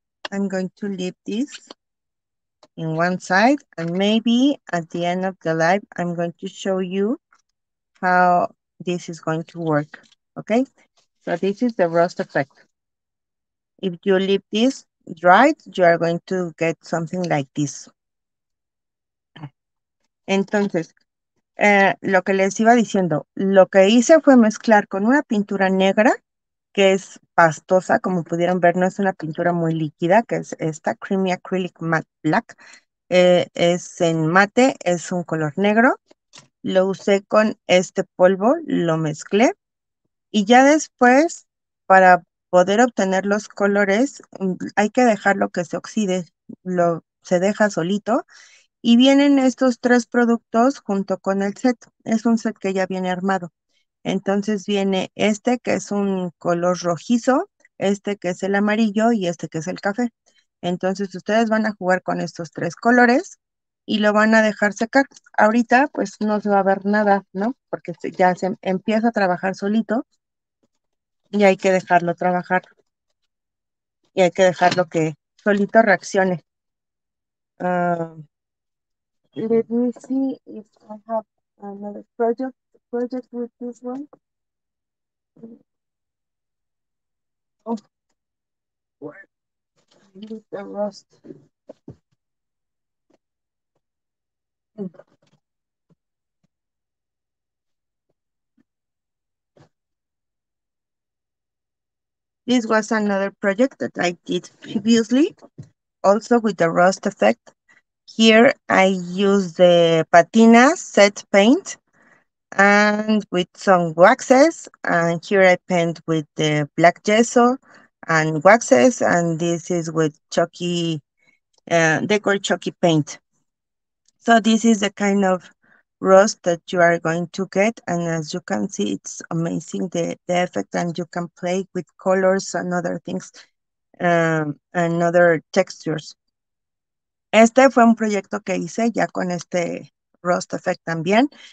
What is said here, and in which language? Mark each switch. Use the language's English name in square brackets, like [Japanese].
[English] I'm going to leave this in one side, and maybe at the end of the live, I'm going to show you how this is going to work. Okay, so this is the rust effect. If you leave this dried, you are going to get something like this. [Spanish] Entonces, lo que les iba diciendo, lo que hice fue mezclar con una pintura negra que es pastosa, como pudieron ver, no es una pintura muy líquida, que es esta Creamy Acrylic Matte Black. Es en mate, es un color negro. Lo usé con este polvo, lo mezclé y ya después, para poder obtener los colores, hay que dejarlo que se oxide, se deja solito y vienen estos tres productos junto con el set. Es un set que ya viene armado. Entonces viene este que es un color rojizo, este que es el amarillo y este que es el café. Entonces ustedes van a jugar con estos tres colores y lo van a dejar secar. Ahorita pues no se va a ver nada, ¿no? Porque ya se empieza a trabajar solito y hay que dejarlo trabajar y hay que dejarlo que solito reaccione. [English] Ah, let me see if I have another project with this one. Oh, where is the rust? This was another project that I did previously, also with the rust effect. Here I use the patina set paint and with some waxes, and here I paint with the black gesso and waxes, and this is with chalky, decor chalky paint. So this is the kind of rust that you are going to get, and as you can see, it's amazing the effect, and you can play with colors and other things, and other textures. [Spanish] Este fue un proyecto que hice ya con este Rust Effect también.